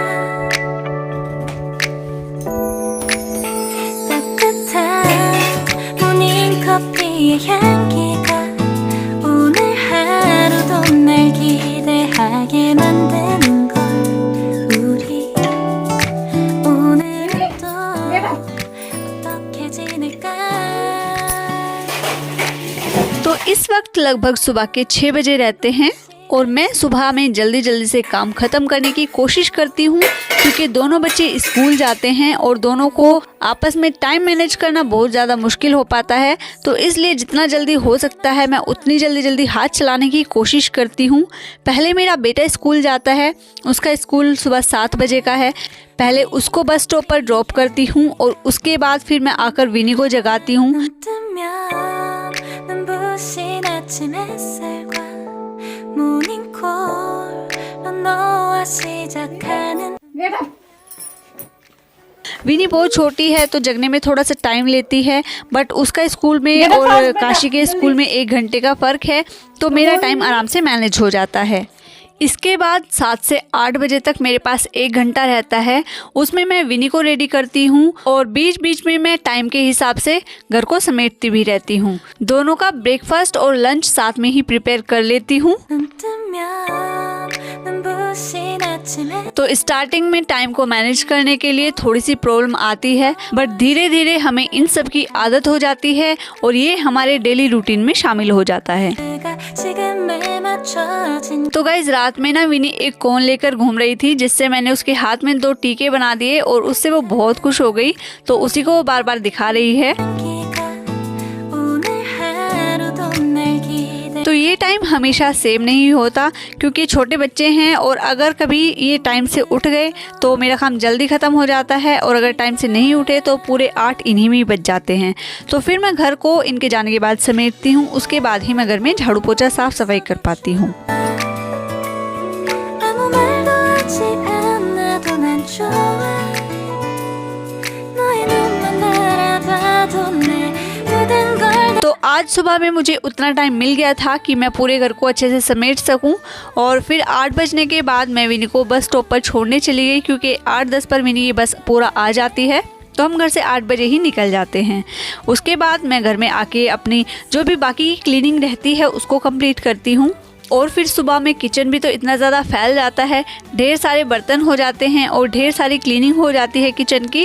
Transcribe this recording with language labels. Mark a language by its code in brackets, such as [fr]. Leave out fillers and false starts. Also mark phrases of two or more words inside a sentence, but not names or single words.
[ko] 따뜻한 모닝커피의 향기가 오늘 하루도 날 기대하게 만드는 걸 우리 오늘은 또 어떻게 지낼까 [hi] तो इस वक्त लगभग सुबह के 6 बजे रहते हैं और मैं सुबह में जल्दी जल्दी से काम ख़त्म करने की कोशिश करती हूँ क्योंकि दोनों बच्चे स्कूल जाते हैं और दोनों को आपस में [en] time manage [hi] करना बहुत ज़्यादा मुश्किल हो पाता है। तो इसलिए जितना जल्दी हो सकता है मैं उतनी जल्दी हाथ चलाने की कोशिश करती हूँ। पहले मेरा बेटा स्कूल जाता है, उसका स्कूल सुबह 7 बजे का है। पहले उसको [en] bus stop [hi] पर ड्रॉप करती हूँ और उसके बाद फिर मैं आकर विनी को जगाती हूँ। [ko] 눈 뜨면 눈부신 아침 햇살과 모닝콜로 너와 시작하는 [hi] विनी बहुत छोटी है तो जगने में थोड़ा सा टाइम लेती है, बट उसका स्कूल में और काशी के स्कूल में 1 घंटे का फ़र्क है तो मेरा टाइम आराम से मैनेज हो जाता है। इसके बाद 7 से 8 बजे तक मेरे पास 1 घंटा रहता है, उसमें मैं विनी को रेडी करती हूँ और बीच बीच में मैं टाइम के हिसाब से घर को समेटती भी रहती हूँ। दोनों का ब्रेकफास्ट और लंच साथ में ही प्रिपेयर कर लेती हूँ। [ko] 눈 뜨면 눈부신 아침 햇살 [hi] तो स्टार्टिंग में टाइम को मैनेज करने के लिए थोड़ी सी प्रॉब्लम आती है, बट धीरे धीरे हमें इन सब की आदत हो जाती है और ये हमारे [en] daily routine [hi] में शामिल हो जाता है। [ko] 가 지금에 맞춰진 [hi] तो गाइज रात में ना विनी एक कोन लेकर घूम रही थी, जिससे मैंने उसके हाथ में 2 टीके बना दिए और उससे वो बहुत खुश हो गई, तो उसी को वो बार बार दिखा रही है। [ko] 향기가 오늘 하루도 날 기대 [hi] तो ये टाइम हमेशा सेम नहीं होता क्योंकि छोटे बच्चे हैं और अगर कभी ये टाइम से उठ गए तो मेरा काम जल्दी ख़त्म हो जाता है और अगर टाइम से नहीं उठे तो पूरे 8 इन्हीं में ही बच जाते हैं। तो फिर मैं घर को इनके जाने के बाद समेटती हूँ, उसके बाद ही मैं घर में झाड़ू पोछा साफ़ सफाई कर पाती हूँ। [ko] 아무 말도 하지 않아도 난 좋아 너의 눈만 바라봐도 내 모든 걸 [hi] तो आज सुबह में मुझे उतना टाइम मिल गया था कि मैं पूरे घर को अच्छे से समेट सकूं और फिर 8 बजने के बाद मैं विनी को [en] bus stop [hi] पर छोड़ने चली गई क्योंकि 8:10 पर विनी की बस पूरा आ जाती है, तो हम घर से 8 बजे ही निकल जाते हैं। उसके बाद मैं घर में आके अपनी जो भी बाकी क्लीनिंग रहती है उसको कंप्लीट करती हूँ और फिर सुबह में किचन भी तो इतना ज़्यादा फैल जाता है, ढेर सारे बर्तन हो जाते हैं और ढेर सारी क्लीनिंग हो जाती है किचन की।